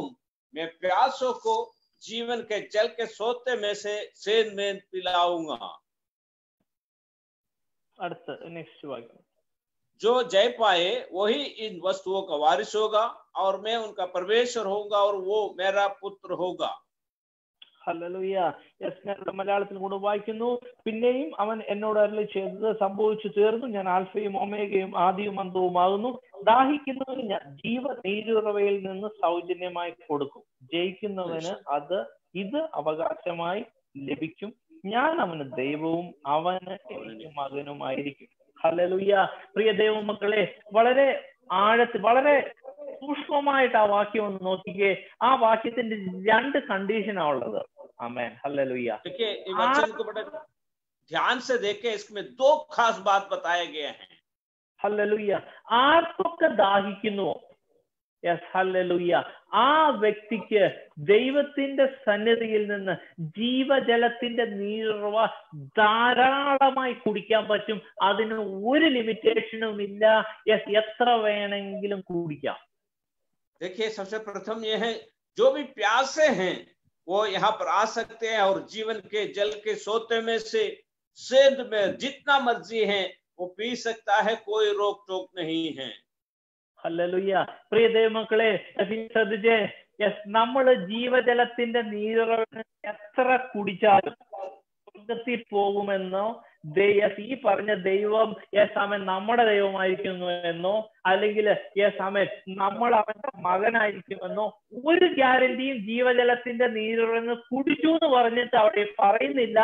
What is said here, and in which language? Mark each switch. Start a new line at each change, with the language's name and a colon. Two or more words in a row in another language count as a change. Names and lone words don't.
Hindi: मैं प्यासों को जीवन के जल के सोते में से सेंध में पिलाऊंगा। नेक्स्ट वाक्य, जो जय पाए वही इन वस्तुओं का वारिस होगा और मैं उनका परमेश्वर होऊंगा और वो मेरा पुत्र होगा।
Malayalam: ഹല്ലേലൂയ. മലയാളത്തിൽ കൂടെ വായിക്കുന്നു. പിന്നെയും അവൻ എന്നോട് അരുളി ചെയ്തത് സംഭവിച്ചു തീർന്നു. ഞാൻ ആൽഫയും ഒമേഗയും ആദിയും അന്തവുമാകുന്നു. ദാഹിക്കുന്നവന് ഞാൻ ജീവനീരുറവയിൽ നിന്ന് സൗജന്യമായി കൊടുക്കും. ജയിക്കുന്നവന് ഇത് അവകാശമായി ലഭിക്കും. ഞാൻ അവന് ദൈവവും അവന് എനിക്ക് മകനുമായിരിക്കും. ഹല്ലേലൂയ. പ്രിയ ദൈവമക്കളെ, വളരെ ആഴത്തിൽ വളരെ സൂക്ഷ്മമായിട്ട് ആ വാക്യം ഒന്ന് നോക്കിക്കേ. ആ വാക്യത്തിന്റെ 2 കണ്ടീഷനാ ഉള്ളത്.
Hindi: आमेन. हालेलुया. देखिए, ये वचन को बड़े ध्यान से देखें, इसमें 2 खास बात बताए गए हैं। हालेलुया.
Malayalam: ആർക്കൊക്കെ ദാഹിക്കുന്നുവോ, യെസ് ഹല്ലേലൂയ, ആ വ്യക്തിക്ക് ദൈവത്തിന്റെ സന്നിധിയിൽ നിന്ന് ജീവജലത്തിന്റെ നീരുറവ ധാരാളമായി കുടിക്കാൻ പറ്റും. അതിന് ഒരു ലിമിറ്റേഷനും ഇല്ല. യെസ്, എത്ര വേണമെങ്കിലും കുടിക്കാം.
Hindi: देखिए, सबसे प्रथम ये है, जो भी प्यासे हैं वो यहाँ पर आ सकते हैं और जीवन के जल के सोते में से सेंध में जितना मर्जी है वो पी सकता है, कोई रोक टोक नहीं है।
Malayalam: ഹല്ലേലൂയ. പ്രിയ ദൈവമക്കളെ ശ്രദ്ധിച്ചേ, യെസ്, നമ്മള് ജീവജലത്തിന്റെ നീരുറവിന് എത്ര കുടിച്ചാലും സ്വർഗ്ഗത്തിൽ പോകുമെന്നോ, ഈ പറഞ്ഞ ദൈവം യേശാമൻ നമ്മുടെ ദൈവമായിരിക്കുന്നു എന്നോ, അല്ലെങ്കിൽ യേശാമൻ നമ്മൾ അവന്റെ മകനായിരിക്കുമെന്നോ ഒരു ഗ്യാരണ്ടിയും ജീവജലത്തിന്റെ നീരുറന്ന് കുടിച്ചു എന്ന് പറഞ്ഞിട്ട് അവിടെ പറയുന്നില്ല.